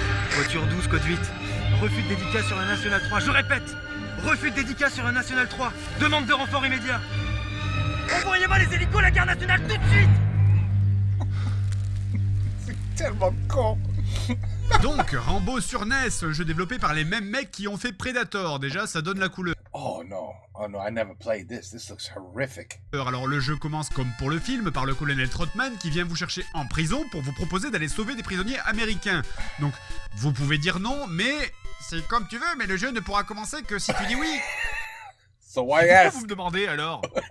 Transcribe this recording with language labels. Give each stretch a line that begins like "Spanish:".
French: Voiture 12, code 8. Refus de dédicace sur la Nationale 3. Je répète, refus de dédicace sur la Nationale 3. Demande de renfort immédiat. Envoyez-moi les hélicos à la gare nationale tout de suite. C'est tellement con. Donc, Rambo sur NES, jeu développé par les mêmes mecs qui ont fait Predator. Déjà, ça donne la couleur.
English: Oh no, I never played this. This looks horrific.
French: Alors le jeu commence comme pour le film par le colonel Trotman qui vient vous chercher en prison pour vous proposer d'aller sauver des prisonniers américains. Donc vous pouvez dire non, mais c'est comme tu veux, mais le jeu ne pourra commencer que si tu dis oui.
English: So why
French: Pourquoi
English: ask?
French: vous me demandez alors?